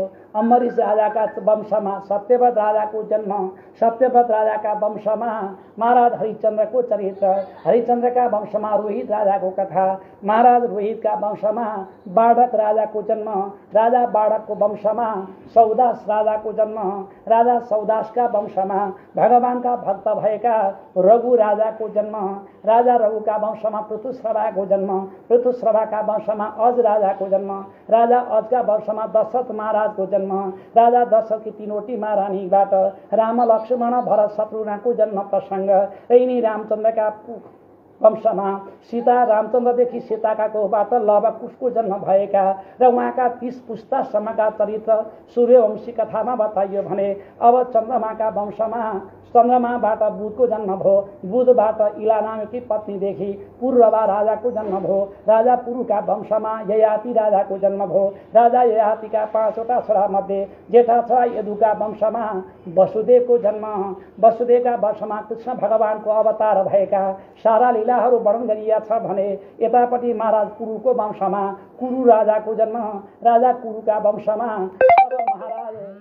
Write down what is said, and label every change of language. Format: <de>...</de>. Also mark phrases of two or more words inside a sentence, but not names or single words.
<ne>अम्बरीश राजाका वंशमा सत्यव्रत राजाको जन्म, सत्यव्रत राजाका वंशमा महाराज हरिश्चन्द्रको चरित्र, हरिश्चन्द्रका वंशमा रोहित राजाको कथा, महाराज रोहितका वंशमा बाढक राजाको जन्म, राजा बाढकको वंशमा सौदास राजाको जन्म, राजा सौदासका वंशमा भगवानका भक्त भएका रघु राजाको जन्म, राजा रघुका वंशमा पृथुश्रवाको जन्म, पृथुश्रवाका वंशमा अज राजाको जन्म, राजा अजका वंशमा दशरथ महाराजको जन्म, राजा दशरथकी 3वटी महारानीबाट राम लक्ष्मण भरत शत्रुघ्नको जन्म प्रसंग। यिनी रामचन्द्रका वंशमा सीता, रामचन्द्रदेखि सीताका कोखबाट लवकुशको जन्म भएका र उहाँका 30 पुस्तासम्मका चरित्र सूर्यवंशी कथामा बताइयो भने अब चन्द्रमाका वंशमा चन्द्रमाबाट बुधको जन्म भयो, बुधबाट इला नामकी पत्नीदेखि पूर्ववा राजाको जन्म भयो, राजा पुरुका वंशमा ययाति राजाको जन्म भयो, राजा ययातिका 5 वटा छोरा मध्ये जेठा छोरा यदुका वंशमा वसुदेवको जन्म, वसुदेवका वंशमा कृष्ण भगवानको अवतार भएका सारा लीलाहरू वर्णन गरिएको छ भने यतापट्टि महाराज कुरुको वंशमा कुरु राजाको जन्म, राजा कुरुका वंशमा महाराज</ne>